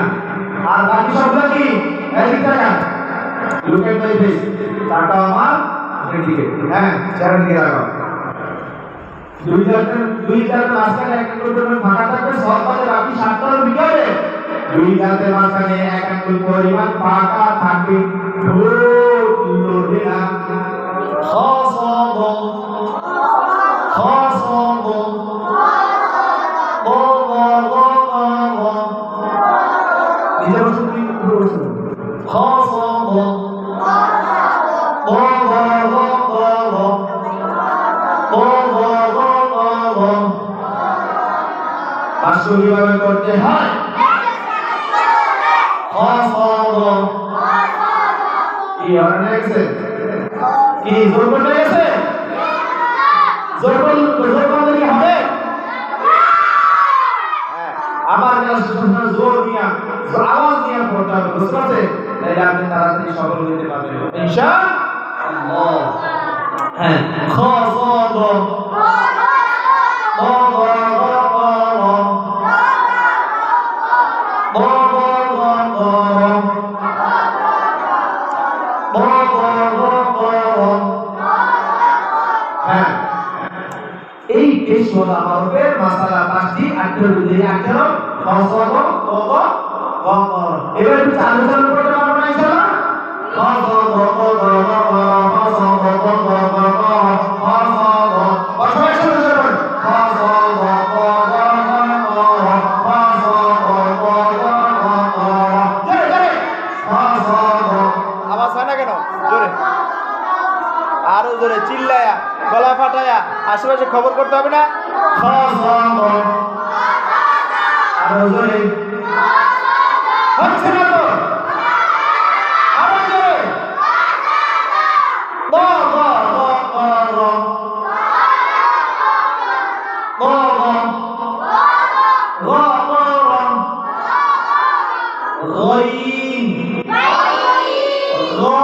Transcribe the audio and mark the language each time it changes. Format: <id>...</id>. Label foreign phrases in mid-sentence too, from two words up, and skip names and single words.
<bn>আর বাকি সবগুলো কি একই জায়গা।</bn> <en>look at my face,</en> <bn>তাকাও আমার দিকে। হ্যাঁ, চেহারার দিকে তাকাও। দুই দাঁতের মাঝখানে এক আঙ্গুল পরিমাণ ফাঁকা থাকবে। সব বাদে বাকি 7টার ভিতরে দুই দাঁতের মাঝখানে এক আঙ্গুল পরিমাণ ফাঁকা থাকবে। ঠোঁট লড়বে না। খ ছ গ খ ছ গ গ গ গ গ নিজে বসুন, তুমি পুরো বসুন। খ ছ গ গ গ গ গ গ গ গ গ পাঁচশো কিভাবে করতে হয়? খ ছ গ কি হরণ হয়ে গেছে? কি জোর করতে গেছে? জোর করলে কি হবে? আমার জোর নিয়ে আওয়াজ নিয়ে পড়তে হবে। বুঝতে পারছেন? তাহলে আপনি তাড়াতাড়ি সফল হতে পারবেন</bn> <ar>إن شاء الله.</ar> <bn>হ্যাঁ, খ ছ গ গ গ গ এই পেশওয়ালা হরফের মাসালা 5টি 8টার ভিতরে 8টা হরফ খ ছ গ গ গ গ গ। এবার একটু চালু করতে পারবো না</bn> <ar>إن شاء الله?</ar> <bn>খ ছ গ গ গ গ গ খ ছ গ গ গ গ গ খ ছ গ সবাই শুনে যাবেন। খ ছ গ গ গ গ খ ছ গ গ গ গ জোরে জোরে খ ছ গ। আওয়াজ হয় না কেন? জোরে, আরো জোরে চিল্লায়া গলা ফাটায়া আশেপাশে খবর করতে হবে না? খ ছ গ আরো জোরে হচ্ছে না তো? আরো জোরে গ গ গ গ গ গ গ গ গ গইন গ</bn>